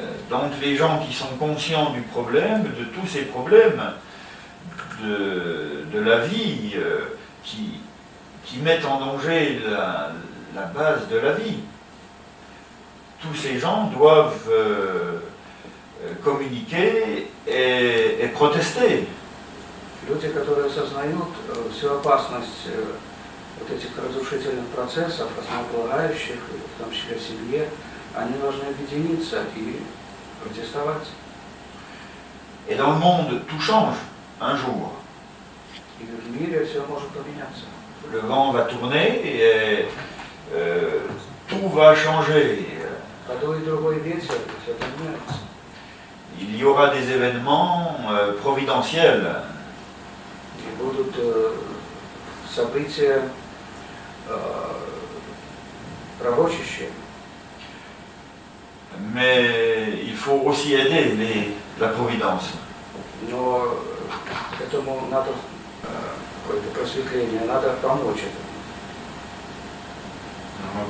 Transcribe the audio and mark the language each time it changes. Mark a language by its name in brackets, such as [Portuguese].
[French] Donc les gens qui sont conscients du problème, de tous ces problèmes de la vie qui mettent en danger la base de la vie, tous ces gens doivent communiquer et protester. [Russian] Люди, которые осознают всю опасность вот этих разрушительных процессов, основополагающих, в том числе в семье, они должны объединиться и протестовать. [French] Et dans le monde, tout change un jour. [Russian] И в мире все может поменяться. [French] Le vent va tourner et tout va changer. [Russian] Подует другой ветер, и все поменяется. [French] Il y aura des événements providentiels. [Russian] И будут события пророчащие. [French] Mais il faut aussi aider la Providence. [Russian] Но этому надо какое-то просветление, надо помочь этому.